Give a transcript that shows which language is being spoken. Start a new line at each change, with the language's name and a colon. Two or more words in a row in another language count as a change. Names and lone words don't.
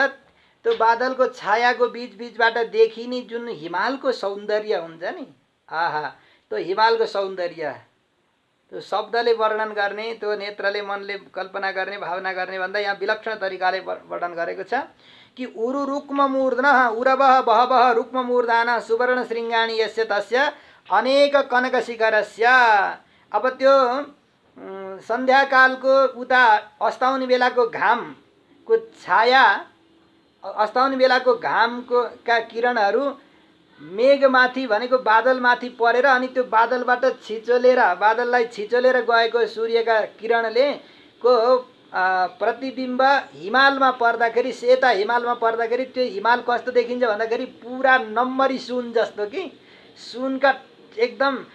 Nepali: त्यो बादलको छायाको बिचबिचबाट देखिने जुन हिमालको सौन्दर्य हुन्छ नि, आहा त्यो हिमालको सौन्दर्य त्यो शब्दले वर्णन गर्ने, त्यो नेत्रले मनले कल्पना गर्ने, भावना गर्ने भन्दा यहाँ विलक्षण तरिकाले वर्णन गरेको छ कि
Sanskrit: उरु रुक्म मूर्धनः उरवः बहवः रुक्म मूर्धानः सुवर्ण शृङ्गाणि यस्य तस्य अनेक कनक शिखरस्य।
Nepali: अब त्यो सन्ध्याकालको उता अस्ताउने बेलाको घामको छाया, अस्ताउने बेलाको घामको का किरणहरू मेघमाथि भनेको बादलमाथि परेर अनि त्यो बादलबाट छिचोलेर, बादललाई छिचोलेर गएको सूर्यका किरणले को प्रतिबिम्ब हिमालमा पर्दाखेरि, सेता हिमालमा पर्दाखेरि त्यो हिमाल कस्तो देखिन्छ भन्दाखेरि पुरा नम्बरी सुन जस्तो कि सुनका एकदम